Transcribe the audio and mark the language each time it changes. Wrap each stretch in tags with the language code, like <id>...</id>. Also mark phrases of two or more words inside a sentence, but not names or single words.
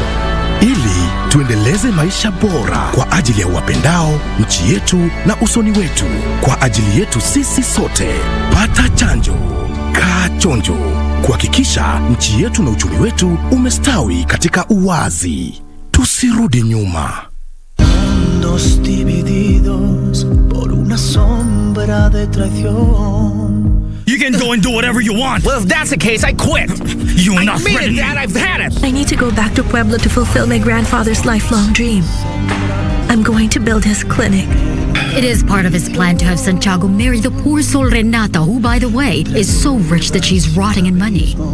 <sw>Ili tuendeleze maisha bora kwa ajili ya wapendao, nchi yetu na usoni wetu. Kwa ajili yetu sisi sote. Pata chanjo. Kaa chonjo. Kuhakikisha nchi yetu na uchumi wetu umestawi katika uwazi. Tusirudi nyuma.</sw> <es>Mundos divididos por una sombra de traición.</es> <en>You can go and do whatever you want. Well, if that's the case, I quit. You're not I mean ready. it, Dad, I've had it. I need to go back to Pueblo to fulfill my grandfather's lifelong dream. I'm going to build his clinic. It is part of his plan to have Santiago marry the poor soul Renata, who, by the way, is so rich that she's rotting in money.</en>